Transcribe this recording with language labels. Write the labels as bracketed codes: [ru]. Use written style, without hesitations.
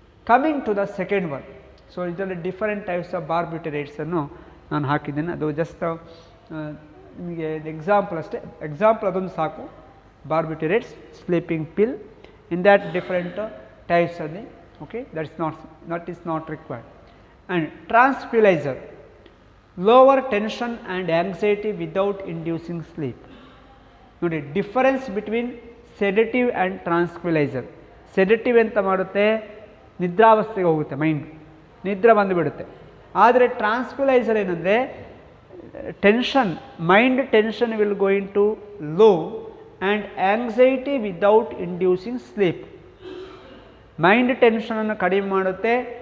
[kn] Coming to the second one. So ಇದರಲ್ಲಿ different types of ಬಾರ್ಬಿಟೇರಿಯಟ್ಸನ್ನು ನಾನು ಹಾಕಿದ್ದೇನೆ, ಅದು ಜಸ್ಟ್ ನಿಮಗೆ ಎಕ್ಸಾಂಪಲ್ ಅಷ್ಟೇ. ಎಕ್ಸಾಂಪಲ್ ಅದೊಂದು ಸಾಕು. [en] Barbiturates, sleeping pill, in that different types ಅಲ್ಲಿ. Okay, that is not required. And tranquilizer, lower tension and anxiety without inducing sleep. ನೋಡಿ difference between sedative and tranquilliser. [kn] Sedative ಎಂತ ಮಾಡುತ್ತೆ, ನಿದ್ರಾವಸ್ಥೆಗೆ ಹೋಗುತ್ತೆ, ಮೈಂಡ್ ನಿದ್ರೆ ಬಂದುಬಿಡುತ್ತೆ. [en] ಆದರೆ ಟ್ರಾನ್ಸ್ಕ್ವಿಲೈಸರ್ ಏನಂದರೆ tension, mind tension will going to low and anxiety without inducing sleep. [kn] Mind ಟೆನ್ಷನನ್ನು ಕಡಿಮೆ ಮಾಡುತ್ತೆ,